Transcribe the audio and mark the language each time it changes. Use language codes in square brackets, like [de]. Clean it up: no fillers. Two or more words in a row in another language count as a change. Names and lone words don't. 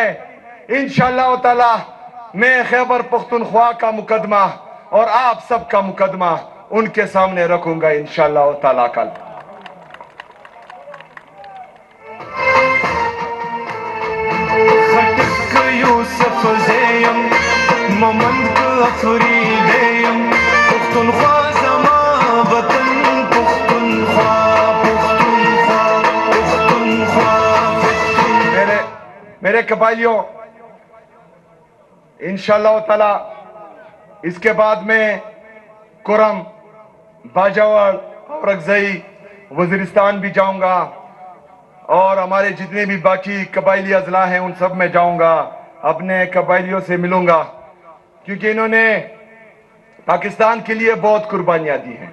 [ur] انشاءاللہ تعالی میں خیبر پختونخوا کا مقدمہ اور آپ سب کا مقدمہ ان کے سامنے رکھوں گا انشاءاللہ تعالی کل۔ [ps] خٹک یوسف زیم ممنک افریدیم پختونخوا زما وطن پختونخوا [ur] میرے قبائلیوں، انشاءاللہ تعالی اس کے بعد میں کرم، باجاوڑ اور اغزئی، وزیرستان بھی جاؤں گا اور ہمارے جتنے بھی باقی قبائلی اضلاع ہیں ان سب میں جاؤں گا، اپنے قبائلیوں سے ملوں گا، کیونکہ انہوں نے پاکستان کے لیے بہت قربانیاں دی ہیں۔